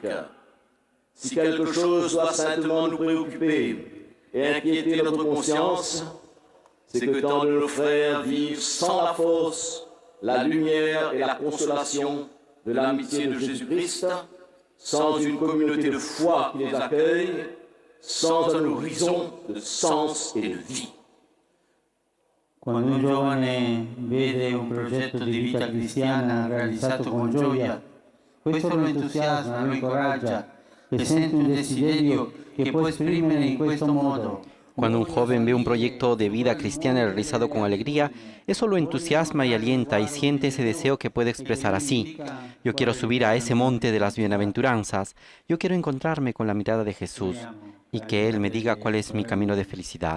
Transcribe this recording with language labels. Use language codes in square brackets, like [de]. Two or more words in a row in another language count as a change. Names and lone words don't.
[fr] Si quelque chose doit simplement nous préoccuper et inquiéter notre conscience, c'est que tant de nos frères vivent sans la force, la lumière et la consolation de l'amitié de Jésus-Christ, sans une communauté de foi qui les accueille, sans un horizon de sens et de vie. [it] Quando un giovane vede un progetto di vita cristiana realizzato con gioia, questo lo entusiasma, lo incoraggia e sente un desiderio che può esprimere in questo modo. [es] Cuando un joven ve un proyecto de vida cristiana realizado con alegría, eso lo entusiasma y alienta y siente ese deseo que puede expresar así. Yo quiero subir a ese monte de las bienaventuranzas. Yo quiero encontrarme con la mirada de Jesús y que Él me diga cuál es mi camino de felicidad.